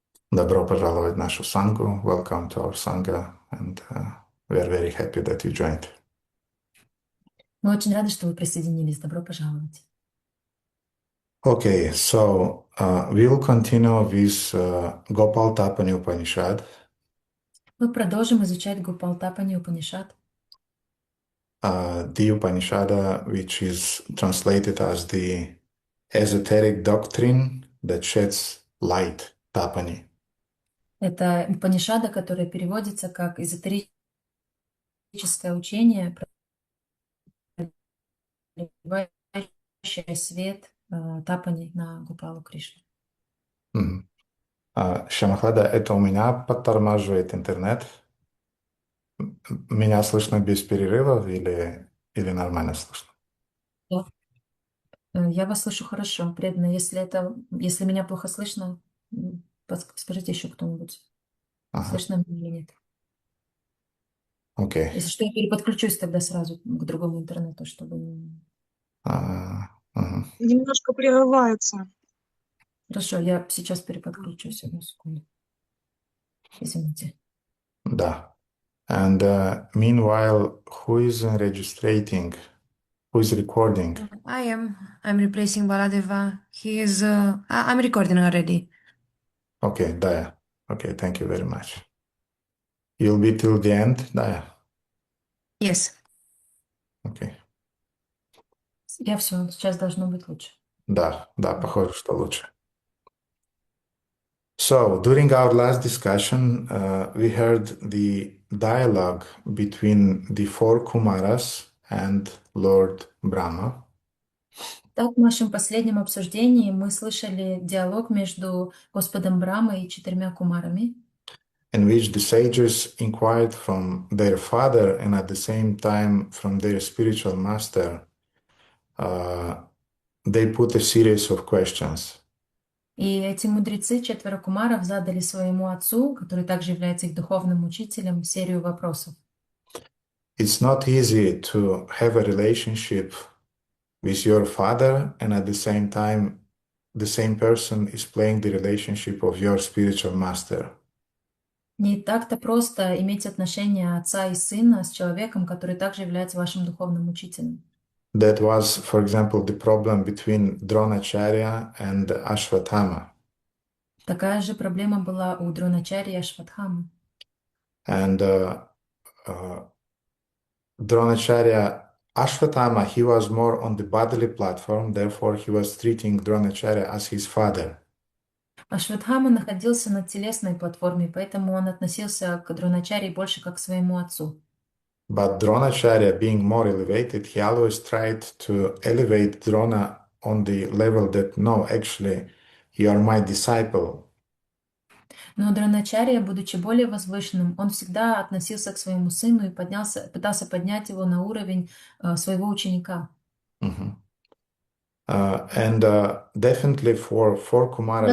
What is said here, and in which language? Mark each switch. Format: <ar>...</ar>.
<ru>Добро пожаловать в нашу Сангу.</ru> <en>Welcome to our Sangha, and we are very happy that you joined.</en> <ru>Мы очень рады, что вы присоединились. Добро пожаловать.</ru> <en>Okay, so we'll continue with Gopalатapani Upanishad.</en> <ru>Мы продолжим изучать Гопалатапани Упанишад.</ru> <en>The Upanishad, which is translated as the esoteric doctrine that sheds light, Tapani.</en> <ru>Это Упанишада, которая переводится как эзотерическое учение, проливающее свет Тапани на Гопалу Кришну. Мгм. Шамахлада, это у меня подтормаживает интернет. Меня слышно без перерывов или нормально слышно? Да. Я вас слышу хорошо, преданно. Если меня плохо слышно, скажите еще кто-нибудь, Ага, слышно меня или нет. окей. Если что, я переподключусь тогда сразу к другому интернету, чтобы... Мгм. Немножко прерывается. Хорошо, я сейчас переподключусь. Одну секунду. Извините. Да.</ru> <en>And meanwhile, who is registrating? Who is recording? I am. I'm replacing Baladeva. I'm recording already. Okay, Daya. Okay, thank you very much. You'll be till the end, Daya? Yes. Okay.</en> <ru>Я все, сейчас должно быть лучше. Да, похоже, что лучше.</ru> <en>So, during our last discussion, we heard the dialogue between the 4 Kumaras and Lord Brahma.</en> <ru>Так, в нашем последнем обсуждении мы слышали диалог между Господом Брамой и 4 кумарами,</ru> <en>In which the sages inquired from their father and at the same time from their spiritual master, they put a series of questions.</en> <ru>и эти мудрецы, 4 кумаров, задали своему отцу, который также является их духовным учителем, серию вопросов.</ru> <en>It's not easy to have a relationship with your father and at the same time the same person is playing the relationship of your spiritual master.</en> <ru>Не так-то просто иметь отношения отца и сына с человеком, который также является вашим духовным учителем.</ru> <en>That was, for example, the problem between Dronacharya and Ashwatthama.</en> <ru>Такая же проблема была у Дроначарьи и Ашватхамы.</ru> <en>And Dronacharya, Ashwatthama, he was more on the bodily platform, therefore he was treating Dronacharya as his father.</en> <ru>Ашватхама находился на телесной платформе, поэтому он относился к Дроначарьи больше как к своему отцу.</ru> <en>But Dronacharya, being more elevated, he always tried to elevate Drona on the level that, no, actually, you are my disciple.</en> <ru>Но Дроначарья, будучи более возвышенным, он всегда относился к своему сыну и пытался поднять его на уровень своего ученика. Mhm.</ru> <en>And definitely for Kumaras,</en>